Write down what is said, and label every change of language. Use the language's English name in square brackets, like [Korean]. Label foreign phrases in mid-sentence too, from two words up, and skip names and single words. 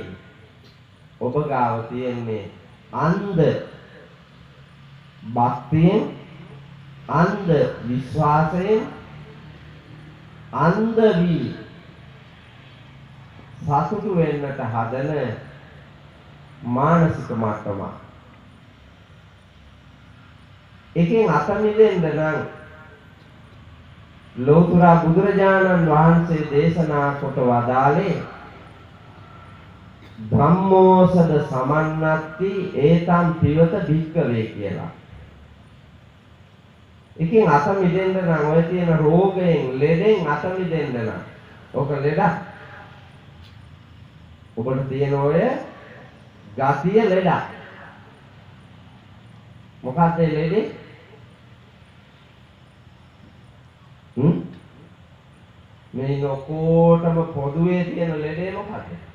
[Sinhala] ඔබ ගාව තියෙන්නේ අන්ධ භක්තියෙන්, අන්ධ විශ්වාසයෙන්, අන්ධ වී සතුටු වෙන්නට හදන මානසික මට්ටම. එකෙන් අත මිදෙන්න නම් ලෝතර බුදුරජාණන් වහන්සේ දේශනා කොට වදාළේ [Pali] ධම්මෝසද සමන්නත්ති ඒතම් පිවත භික්කවේ [Sinhala] කියලා. එකෙන් අත මිදෙන්න නම් ඔය තියෙන රෝගයෙන් ලෙඩෙන් අත මිදෙන්න නම් ඔක ලෙඩක්. ඔබට තියෙන ඔය ගතිය ලෙඩක්. මොකක්ද ලෙඩේ? මේ ලෝකෝටම පොදුවේ තියෙන ලෙඩේ මොකක්ද?